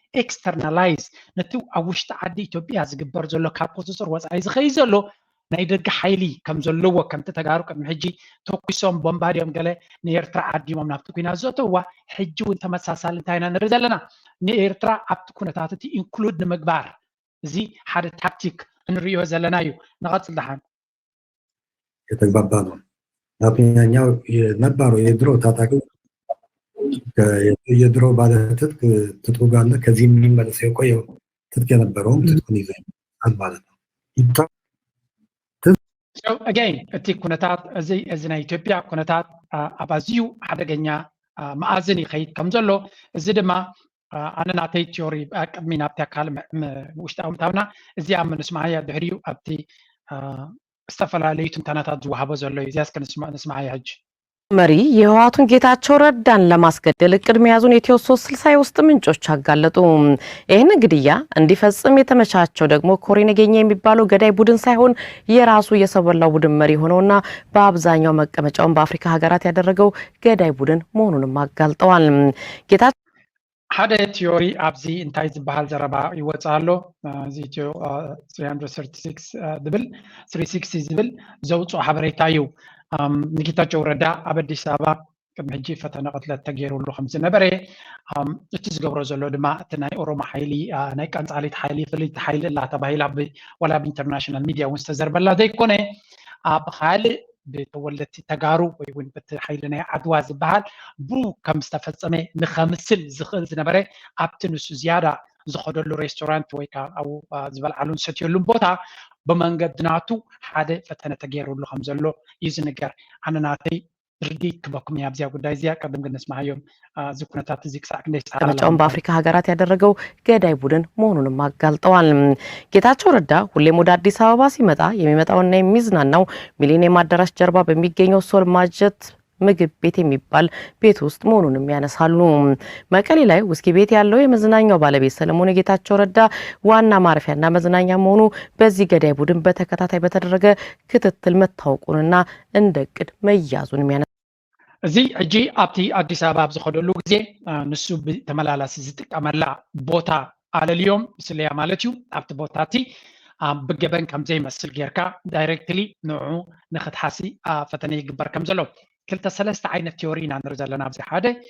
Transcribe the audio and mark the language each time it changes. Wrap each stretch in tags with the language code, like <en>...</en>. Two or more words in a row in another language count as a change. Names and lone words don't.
<ti>ኤክስተርናላይዝ ነቲ ኣብ ውሽጢ ዓዲ ኢትዮጵያ ዝግበር ዘሎ ካብ ቁፅፅር ወፃኢ ዝኸይድ ዘሎ ናይ ደገ ሓይሊ ከም ዘለዎ ከምቲ ተጋሩ ቅድሚ ሕጂ ተኩሶም ቦምባድዮም ገለ ንኤርትራ ዓዲሞም ናብቲ ኩናት ዘእተውዋ ሕጂ እውን ተመሳሳሊ እንታይ ኢና ንርኢ ዘለና? ንኤርትራ ኣብቲ ኩነታት እቲ ኢንክሉድ ንምግባር እዚ ሓደ ታክቲክ እንርእዮ ዘለና እዩ። ንቐጽል ደሓን</ti> <am>የተግባባ ነው። ምክንያቱም የነበረው የድሮ ታጣቂ ከ-፣ የድሮ ባለ ትጥቅ ትጥቁ ጋር ከዚህ የሚመለስ የቆየው ትጥቅ የነበረውም ትጥቁን ይዘው ይመጣል ማለት ነው። ይታ-፣</am> <en>So again፣</en> <ti>እቲ ኩነታት እዚ፣ እዚ ናይ ኢትዮጵያ ኩነታት፣ አ፣ ኣብ ኣዝዩ ሓደገኛ፣ አ፣ መኣዝን ይኸይድ ከም ዘሎ እዚ ድማ፣ አ፣ ኣነ ናተይ ቲዮሪ፣ አ፣ ቅድሚ ናብቲ ኣካል ም-፣ ም-፣ ውሽጣዊ ምእታውና እዚ ኣብ ምንስማዓያ ድሕሪኡ ኣብቲ፣ አ፣ ዝተፈላለዩ ትንተናታት ዝወሃቦ ዘሎ እዩ። እዚያስ ከንስማ-፣ ንስማዓያ ሕጂ።</ti> <am>መሪ የህወሓቱን ጌታቸው ረዳን ለማስገደል እቅድ መያዙን ኢትዮ ሦስት ስልሳ የውስጥ ምንጮች አጋለጡ። ይህን ግድያ እንዲፈጽም የተመቻቸው ደግሞ ኮሬ ነገኛ የሚባለው ገዳይ ቡድን ሳይሆን የራሱ የሰው በላው ቡድን መሪ ሆነውና በአብዛኛው መቀመጫውን በአፍሪካ ሀገራት ያደረገው ገዳይ ቡድን መሆኑንም አጋልጠዋል። ጌታ-፣</am> <ti>ሓደ ቲዮሪ ኣብዚ እንታይ ዝበሃል ዘረባ ይወፅእ ኣሎ። አ፣ እዚ ኢትዮ፣ አ፣</ti> <en>three hundred thirty-six፣</en> <ti>አ፣ ዝብል፣</ti> <en>three sixty</en> <ti>ዝብል ዘውፅኦ ሓበሬታ እዩ። ኣም፣ ንጌታቸው ረዳ ኣብ ኣዲስ ኣበባ ቅድሚ ሕጂ ፈተነ ቅትለት ተገይሩሉ ከም ዝነበረ፣ ኣም፣ እቲ ዝገብሮ ዘሎ ድማ እቲ ናይ ኦሮሞ ሓይሊ፣ አ፣ ናይ ቀንጻሊት ሓይሊ፣ ፍልይቲ ሓይሊ እናተባሂላ ብ-፣ ዋላ</ti> <en>ብinternational media</en> <ti>እውን ዝተዘርበላ ዘይኮነ፣ ኣብ ካልእ ብተወለድቲ ተጋሩ ወይ እውን በቲ ሓይሊ ናይ ዓድዋ ዝበሃል ቡ ከም ዝተፈጸመ ንኸምስል ዝኽእል ዝነበረ ኣብቲ ንሱ ዝያዳ ዝኸደሉ ሬስቶራንት ወይ ከዓ ኣብኡ፣ አ፣ ዝበልዓሉን ዝሰትየሉን ቦታ ብመንገዲ ናቱ ሓደ ፈተነ ተገይሩሉ ከም ዘሎ እዩ ዝንገር። ኣነ ናተይ ርዲት ክበኩም እያ ኣብዚያ ጉዳይ እዚያ። ቀደም ግን ንስማዓዮም፣ አ፣ እዚ ኩነታት እዚ ክሳዕ ክንደይ ዝተሓላለኸ</ti> <am>መቀመጫውን በአፍሪካ ሀገራት ያደረገው ገዳይ ቡድን መሆኑንም አጋልጠዋል። ጌታቸው ረዳ ሁሌም ወደ አዲስ አበባ ሲመጣ የሚመጣውና የሚዝናናው ሚሊኒየም አዳራሽ ጀርባ በሚገኘው ሶል ማጀት ምግብ ቤት የሚባል ቤት ውስጥ መሆኑንም ያነሳሉ። መቀሌ ላይ ውስኪ ቤት ያለው የመዝናኛው ባለቤት ሰለሞን የጌታቸው ረዳ ዋና ማረፊያና መዝናኛ መሆኑ በዚህ ገዳይ ቡድን በተከታታይ በተደረገ ክትትል መታወቁንና እንደ እቅድ መያዙንም ያነ-፣</am> <ti>እዚ ሕጂ ኣብቲ ኣዲስ ኣበባ ኣብ ዝኸደሉ ግዜ፣ አ፣ ንሱ ብተመላላሲ ዝጥቀመላ ቦታ ኣለልዮም ስለያ ማለት እዩ። ኣብቲ ቦታ እቲ፣ አ፣ ብገበን ከም ዘይመስል ጌርካ ዳይሬክትሊ ንዑ ንኽትሓሲ፣ አ፣ ፈተነ ይግበር ከም ዘሎ። ክልተ ሰለስተ ዓይነት ቲዮሪ ኢና ንርኢ ዘለና። ኣብዚ ሓደ</ti>